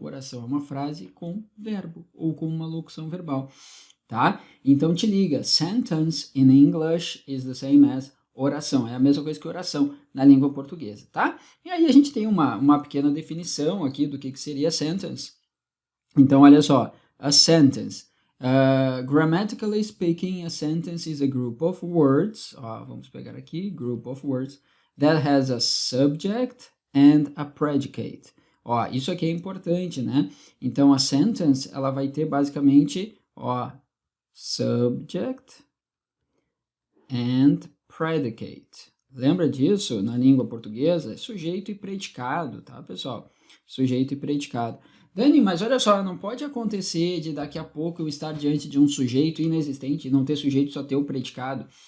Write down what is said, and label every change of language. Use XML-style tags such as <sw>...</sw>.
<pt>Oração é uma frase com verbo ou com uma locução verbal, tá?</pt> <en>Então te liga, sentence in English is the same as oração.</en> <pt>É a mesma coisa que oração na língua portuguesa, tá? E aí a gente tem uma pequena definição aqui do que seria sentence. Então, olha só, a sentence.</pt> <en>Grammatically speaking, a sentence is a group of words. Vamos pegar aqui, group of words that has a subject and a predicate.</en> <pt>Isso aqui é importante, né? Então, a sentence, ela vai ter basicamente, subject and predicate. Lembra disso? Na língua portuguesa, sujeito e predicado, tá, pessoal? Sujeito e predicado. Dani, mas olha só, não pode acontecer de daqui a pouco eu estar diante de um sujeito inexistente e não ter sujeito, só ter o predicado.</pt>